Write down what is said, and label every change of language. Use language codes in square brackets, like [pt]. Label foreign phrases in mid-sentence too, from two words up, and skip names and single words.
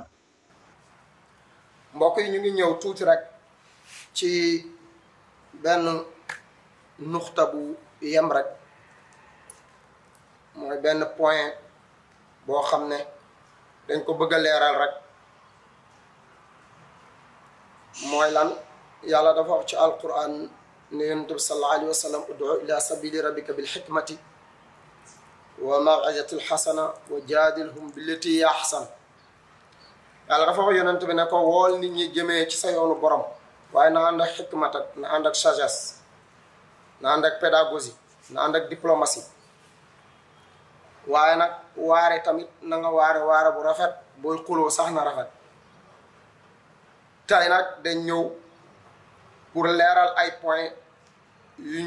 [wo] mbokk yi ñu ngi ñëw tuuti rek ci benn nuxta bu yem rek mooy benn point boo xam ne dañ ko bëgg a leeral rek mooy lan yàlla dafa wax ci alquran ne yonent bi [ar] صلى الله عليه وسلم ادع إلى سبيل ربك بالحكمة والموعظة الحسنة وجادلهم بالتي هي أحسن [wo] yàlla dafa wax yonent bi ne ko wool nit ñi jëmee ci sa yoonu borom waaye na ànd ak xikmat ak na ànd ak sagesse na ànd ak pédagogie na ànd ak diplomatie waaye nag waare tamit na nga waare bu rafet booy xuloo sax na rafet tey nag dañ ñëw pour leeral ay point yuñ